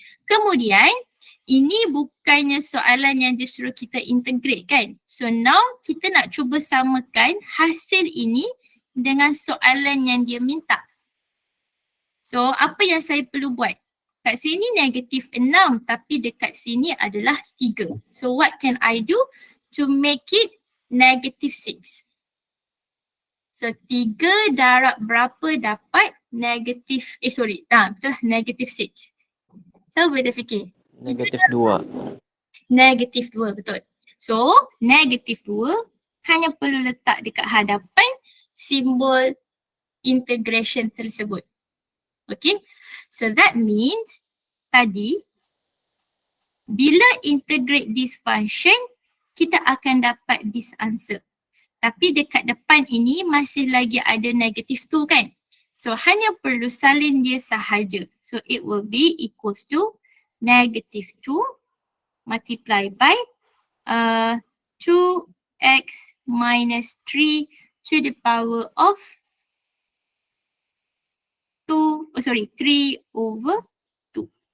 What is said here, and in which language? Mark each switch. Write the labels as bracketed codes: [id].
[ms] Kemudian, ini bukannya soalan yang disuruh kita integrate kan. So now kita nak cuba samakan hasil ini dengan soalan yang dia minta. So apa yang saya perlu buat? Kat sini negatif 6 tapi dekat sini adalah 3. [en] So what can I do to make it negative 6? [ms] So 3 darab berapa dapat negatif, betul lah, negatif 6. So boleh fikir. Negatif 2. Negatif 2, betul. So, negatif 2 hanya perlu letak dekat hadapan simbol integration tersebut. [en] Okay, so that means [ms] tadi bila [en] integrate this function, [ms] kita akan dapat [en] this answer. [ms] Tapi dekat depan ini masih lagi ada negatif 2 kan? So, hanya perlu salin dia sahaja. [en] So, it will be equals to negative 2 multiplied by 2x minus 3 to the power of 3 over 2.